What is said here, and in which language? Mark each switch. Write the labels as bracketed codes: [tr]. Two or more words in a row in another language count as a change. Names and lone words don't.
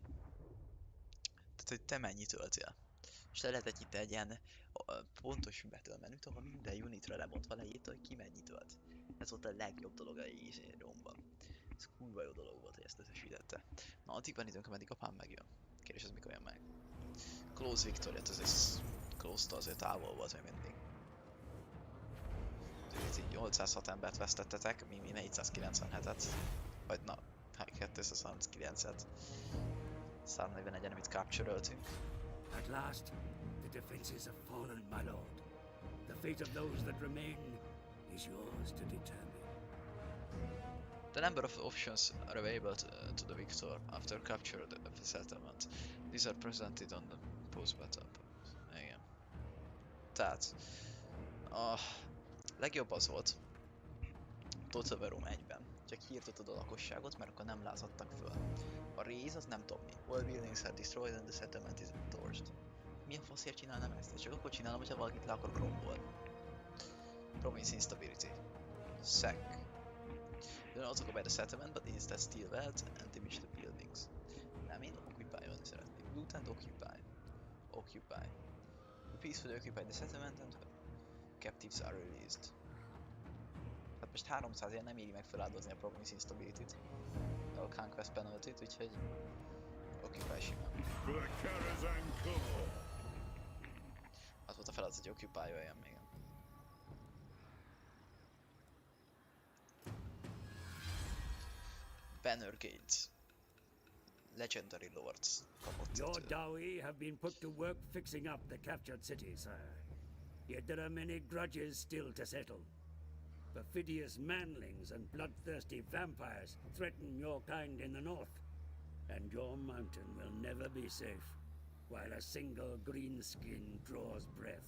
[hu] Tehát, hogy te mennyit öltél. És le lehetett itt egy ilyen pontos battle menüt, ahol minden unitra lebontva leírta, hogy ki mennyit ölt. Ez volt a legjobb dolog a Rómban. Ez kurva jó dolog volt, hogy ezt összesítette. Na, addig van időnk, ameddig apám megjön. Kérdés, ez mikor jön meg? [en] Close victory, [hu] hát ez close-tól azért távol volt még mindig. 806 embert vesztettetek, mi 497-et. Vagy na, 239-et. 341 [en] enemit capture-öltünk. At last, the defenses have fallen, my lord. The fate of those that remain is yours to determine. The number of options are available to the victor after capture of the settlement. These are presented on the post-battle. [hu] Igen. Tehát a legjobb az volt Total War Rome 1-ben, csak kiirtottad a lakosságot, mert akkor nem lázadtak föl. A rész az nem tudom mi. [en] All buildings are destroyed and the settlement is torched. [hu] Milyen faszért csinálnám ezt? Csak akkor csinálom, hogyha valakit le akarok rombolni. [en] Province instability. Sack. You don't occupy the settlement, but instead steal wealth and damage the buildings. [hu] Nem, én occupy-olni szeretnék. [en] Loot and occupy. Occupy. You peacefully occupy the settlement and captives are released. [hu] Hát most 300 ilyen nem éri meg feláldozni a [en] province instability-t. [hu] A [en] conquest penalty-t, [hu] úgyhogy occupy simán. Az volt a feladat, hogy occupy-oljon még. [en] Banner Gates. Legendary Lords. Your Dawi have been put to work fixing up the captured city, sir. Yet there are many grudges still to settle. Perfidious manlings and bloodthirsty vampires threaten your kind in the north, and your mountain will never be safe while a single greenskin draws breath.